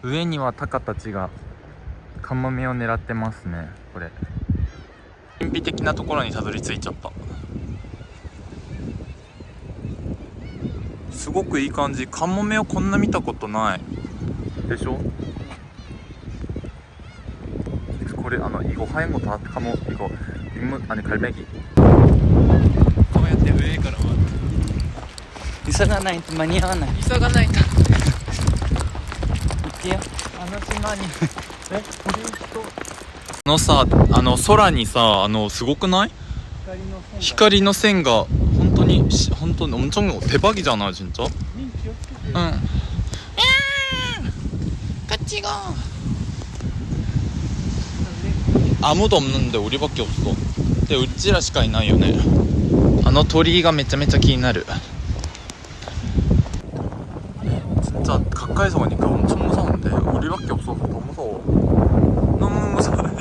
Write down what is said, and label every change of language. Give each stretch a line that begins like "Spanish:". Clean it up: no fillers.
Japanese: 上にはタカたちがカモメを狙ってますね。これ神秘的なところにたどり着いちゃった。すごくいい感じ。カモメをこんな見たことないでしょ。これ
Korean: 이거 하얀 거 다 카모 이거 아니 갈매기。
Japanese: こうやって上から回って。急がないと間に合わない。急がないと。行ってよ。島にさ、空にさ、すごくない？光の線が本当に
Korean: 엄청 대박이잖아 진짜. 응. 같이 가. 아무도 없는데 우리밖에 없어. 근데
Japanese: 우찌라しかいないよね。鳥居がめちゃめちゃ気になる。
Korean: 진짜 가까이서 보니까 엄청 무서운데 우리밖에 없어서 더 무서워. 너무 무서워.